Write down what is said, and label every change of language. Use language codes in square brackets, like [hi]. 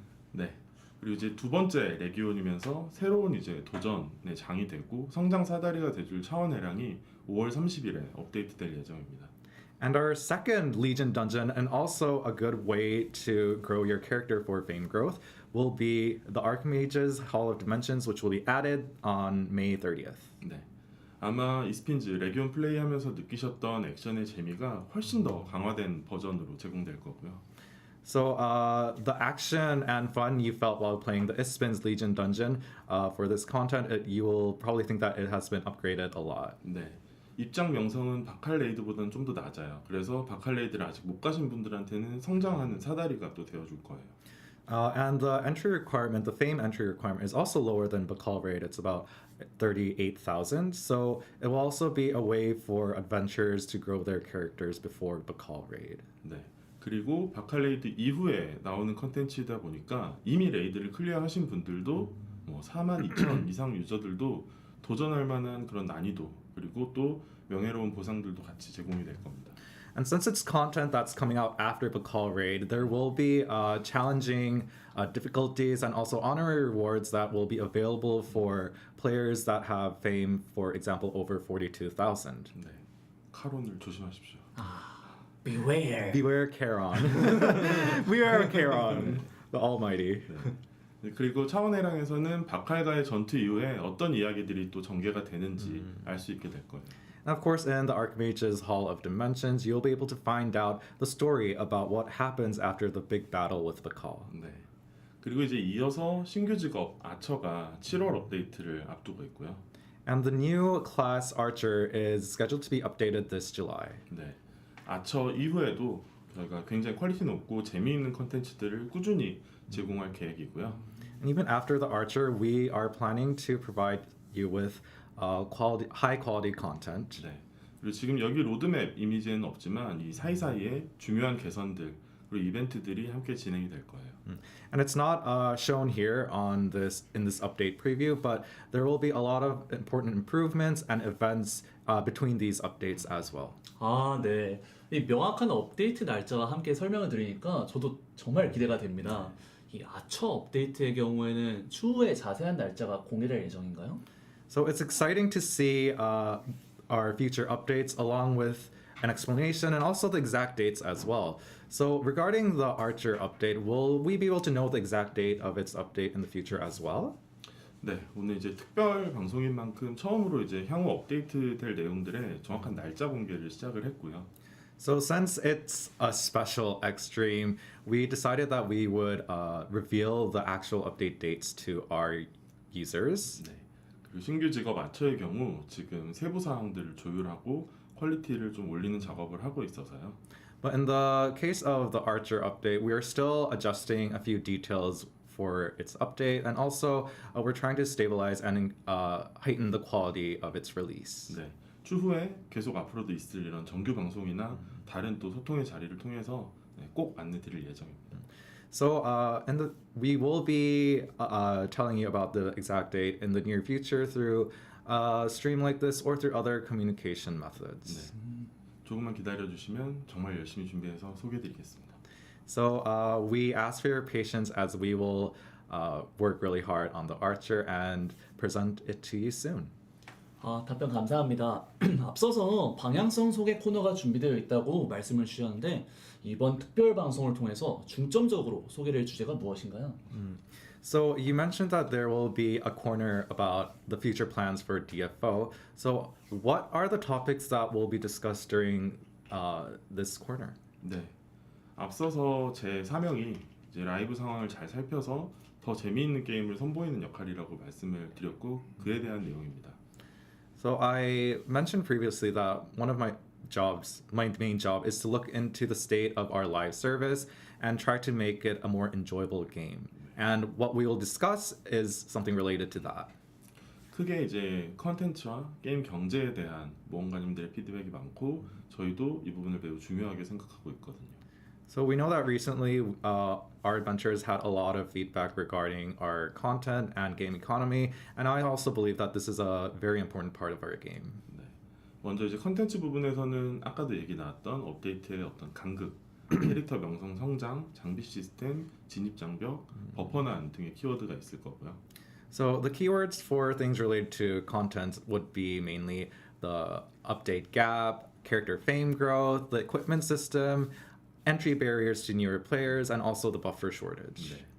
[ko] 네. 그리고 이제 두 번째 레기온이면서 새로운 이제 도전의 장이 되고 성장 사다리가 돼줄 차원해랑이 5월 30일에 업데이트될 예정입니다. [en] And our second Legion dungeon, and also a good way to grow your character for fame growth, will be the Archmage's Hall of Dimensions, which will be added on May 30th. [ko] 네. 아마 이스핀즈 레기온 플레이하면서 느끼셨던 액션의 재미가 훨씬 더 강화된 버전으로 제공될 거고요. [en] So the action and fun you felt while playing the Ispin's Legion dungeon, for this content, you will probably think that it has been upgraded a lot. [ko] 네. 입장 명성은 바칼레이드보다는 좀 더 낮아요. 그래서 바칼레이드를 아직 못 가신 분들한테는 성장하는 사다리가 또 되어줄 거예요. [en] And the entry requirement, the fame entry requirement, is also lower than Bakal Raid. It's about 38,000. So it will also be a way for adventurers to grow their characters before Bakal Raid. [ko] 네. 그리고 바칼레이드 이후에 나오는 컨텐츠이다 보니까 이미 레이드를 클리어하신 분들도 뭐 42,000 이상 유저들도 도전할 만한 그런 난이도 그리고 또 명예로운 보상들도 같이 제공이 될 겁니다. [en] And since it's content that's coming out after Bakal Raid, there will be challenging difficulties and also honorary rewards that will be available for players that have fame, for example, over 42,000. [ko] 네. 카론을 조심하십시오. [en] Beware. Beware Charon. Beware Charon, the Almighty. [ko] 네, 그리고 차원해랑에서는 바칼과의 전투 이후에 어떤 이야기들이 또 전개가 되는지 알 수 있게 될 거예요. [en] And of course, in the Archmage's Hall of Dimensions, you'll be able to find out the story about what happens after the big battle with the call. [ko] 네. 그리고 이제 이어서 신규 직업 아처가 7월 업데이트를 앞두고 있고요. [en] And the new class Archer is scheduled to be updated this July. [ko] 네. 아처 이후에도 저희가 굉장히 퀄리티 높고 재미있는 컨텐츠들을 꾸준히 제공할 계획이고요. [en] And even after the Archer, we are planning to provide you with high quality content. [ko] 네. 그리고 지금 여기 로드맵 이미지에는 없지만 이 사이사이에 중요한 개선들 그리고 이벤트들이 함께 진행이 될 거예요. [en] And it's not shown here on this in this update preview, but there will be a lot of important improvements and events between these updates as well. [ko] 아, 네. 이 명확한 업데이트 날짜와 함께 설명을 들으니까 저도 정말 기대가 됩니다. 이 아처 업데이트의 경우에는 추후에 자세한 날짜가 공개될 예정인가요? [en] So it's exciting to see our future updates along with an explanation and also the exact dates as well. So regarding the Archer update, will we be able to know the exact date of its update in the future as well? [ko] 네, 오늘 이제 특별 방송인 만큼 처음으로 이제 향후 업데이트 될 내용들의 정확한 날짜 공개를 시작을 했고요. [en] So since it's a special extreme, we decided that we would reveal the actual update dates to our users. [ko] 네. 그리고 신규 직업 아처의 경우 지금 세부 사항들을 조율하고 퀄리티를 좀 올리는 작업을 하고 있어서요. [en] But in the case of the Archer update, we are still adjusting a few details for its update, and also we're trying to stabilize and heighten the quality of its release. [ko] 네. 추후에 계속 앞으로도 있을 이런 정규 방송이나 다른 또 소통의 자리를 통해서 꼭 안내 드릴 예정입니다. [en] So, we will be telling you about the exact date in the near future through a stream like this or through other communication methods. [ko] 네. 조금만 기다려 주시면 정말 열심히 준비해서 소개해 드리겠습니다. [en] So, we ask for your patience as we will work really hard on the Archer and present it to you soon. [ko] 답변 감사합니다. 앞서서 방향성 소개 코너가 준비되어 있다고 말씀을 주셨는데 이번 특별 방송을 통해서 중점적으로 소개될 주제가 무엇인가요? [en] So you mentioned that there will be a corner about the future plans for DFO. So what are the topics that will be discussed during this corner? [ko] 네. 앞서서 제 사명이 이제 라이브 상황을 잘 살펴서 더 재미있는 게임을 선보이는 역할이라고 말씀을 드렸고 그에 대한 내용입니다. [en] So I mentioned previously that one of my main job is to look into the state of our live service and try to make it a more enjoyable game. And what we will discuss is something related to that. [ko] 크게 이제 컨텐츠와 게임 경제에 대한 모험가님들의 피드백이 많고 저희도 이 부분을 매우 중요하게 생각하고 있거든요. [en] So we know that recently our adventures had a lot of feedback regarding our content and game economy, and I also believe that this is a very important part of our game. [ko] 네. 먼저 이제 컨텐츠 부분에서는 아까도 얘기 나왔던 업데이트의 어떤 간극, 캐릭터 명성 성장, 장비 시스템, 진입 장벽, 버퍼난 등의 키워드가 있을 거고요. [en] So the keywords for things related to content would be mainly the update gap, character fame growth, the equipment system, entry barriers to newer players, and also the buffer shortage.